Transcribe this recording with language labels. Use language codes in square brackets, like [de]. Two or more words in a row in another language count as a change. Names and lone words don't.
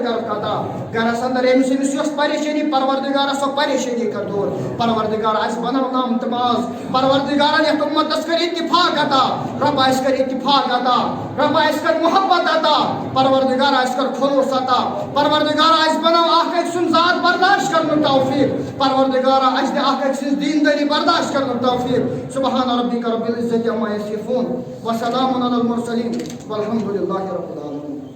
[ks] کرُکھ عطا گرس اندر أمِس یۄس پریشٲنی پروردگارا سۄ پریشٲنی کر دوٗر پروردگارا اَسہِ بناونام تہٕ ماز پروردگارا یتھ اُمتس کر اتفاق عطا رۄب اَسہِ کر اتفاق عطا رۄب اَسہِ کر محبت عطا پروردگارا اَسہِ کر خلوص عطا پروردگارا اَسہِ بناو اکھ أکۍ سُنٛد ذات برداشت کرنُک توفیٖق پروردگارا اَسہِ دِ اکھ أکۍ سٕنٛز دیٖندٲری برداشت کرنُک توفیٖق [ar] سبحان ربک رب العزة عما یصفون وسلام علی المرسلین والحمد للہ رب العالمین.